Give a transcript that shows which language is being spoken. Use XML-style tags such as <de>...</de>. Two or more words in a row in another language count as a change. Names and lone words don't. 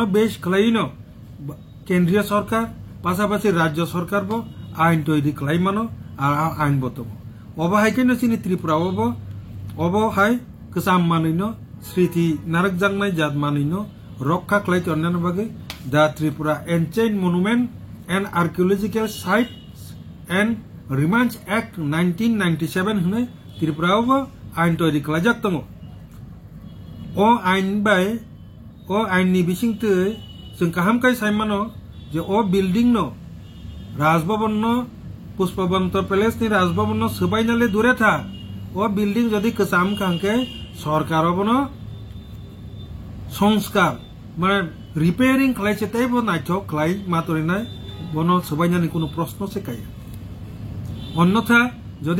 <trp>बेस खालायैनो केंद्रीय सरकार पासापासि राज्य सरकारबो आइन तैरि खालायमानो आर आइन बतङ अबहायखैनो सिनि त्रिपुरावबो अबहाय गोजाम मानैनो स्मृति नारकजांनाय जात मानैनो रक्षा खालायथ'नायनि बागै दा त्रिपुरा एनसेंट मनुमेंट एंड आर्कियोलॉजिकल साइट्स एंड रिमाइंस एक्ट 1997 हनै त्रिपुरावबो आइन तैरि खालायजाक दङ अ आइननि बिसिंतै जों काहामखाय साइमानो जे अ बिल्डिं न राजभवन न पुष्पबंत पैलेस नि राजभवन सुबाइनाले दूरे था ओ बिल्डिंग जदि गोजाम खांके सरकार बनो संस्कार माने रिपेयरिंग खालायसे तैबो नायथक खालाय मातरिनाय बनो सुबाइनानि कोनो प्रश्न से काया अन्यथा जदि</trp>